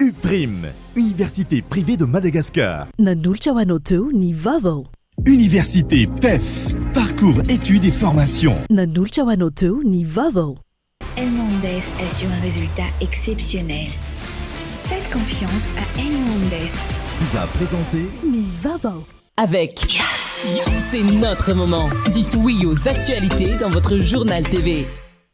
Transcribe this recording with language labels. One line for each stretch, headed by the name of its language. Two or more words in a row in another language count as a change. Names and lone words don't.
French: URIM, Université privée de Madagascar.
Malagasy: Nanolotra ho anao teo ny vaovao.
French: Université PEF, parcours études et formations.
Malagasy: Nanolotra ho anao teo ny vaovao.
French: Elmondes assure un résultat exceptionnel. Faites confiance à Elmondes. Vous a présenté
Malagasy: ny vaovao.
French: Avec Yes, c'est notre moment. Dites oui aux actualités dans votre journal TV.